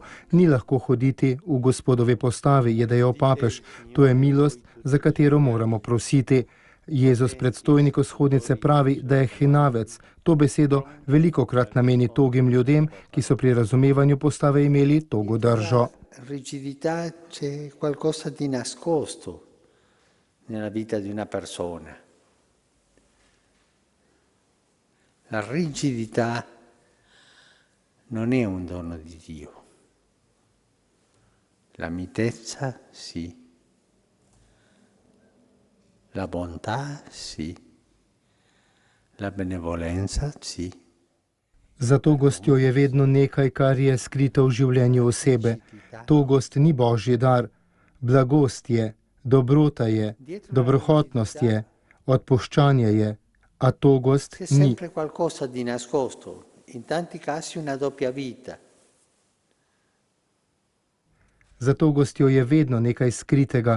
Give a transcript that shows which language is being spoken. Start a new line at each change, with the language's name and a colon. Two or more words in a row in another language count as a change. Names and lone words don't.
Slovenian: Ni lahko hoditi v Gospodovi postavi, je dejal papež. To je milost, za katero moramo prositi. Jezus predstojniku shodnice pravi, da je hinavec. To besedo velikokrat nameni togim ljudem, ki so pri razumevanju postave imeli togo držo.
Italian: Rigidità c'è qualcosa di nascosto nella vita di una persona. La rigidità non è un dono di Dio. La mitezza sì. La bontà sì. La benevolenza sì.
Slovenian: Za togostjo je vedno nekaj, kar je skrito v življenju osebe. Togost ni božji dar. Blagost je, dobrota je, dobrohotnost je, odpuščanje je, a togost ni. Za togostjo je vedno nekaj skritega.